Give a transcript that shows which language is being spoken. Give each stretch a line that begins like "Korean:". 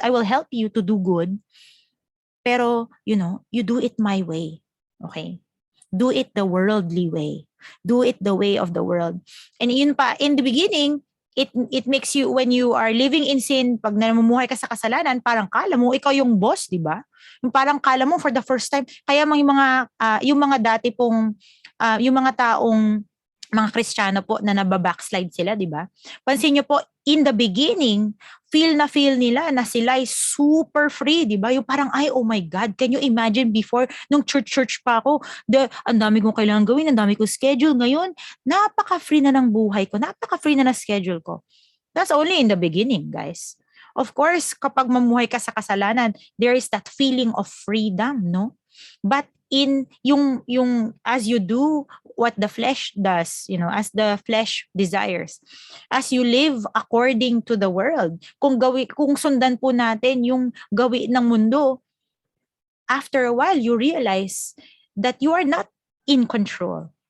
English: I will help you to do good.
Filipino: Pero
English: you do it my way. Okay? Do it the worldly way. Do it the way of the world. And yun pa, in the beginning, it makes you, when you are living in sin,
Filipino: pag namumuhay ka sa kasalanan, parang kala mo ikaw yung boss, di ba? Yung parang kala mo
English: for the first time.
Filipino: Kaya yung mga dati pong yung mga taong mga Kristiyano po na nababackslide sila, di ba? Pansin niyo po,
English: in the beginning,
Filipino: feel nila na sila ay super free, di ba? Yung parang,
English: oh my God, can you imagine before,
Filipino: nung church pa ako, ang dami kong kailangan gawin, ang dami kong schedule. Ngayon, napaka-free na ng buhay ko, napaka-free na ng schedule ko.
English: That's only in the beginning, guys. Of course,
Filipino: kapag mamuhay ka sa kasalanan,
English: there is that feeling of freedom, no? But in yung as you do what the flesh does, as the flesh desires, as you live according to the world,
Filipino: kung sundan po natin yung gawi ng mundo,
English: after a while you realize that you are not in control.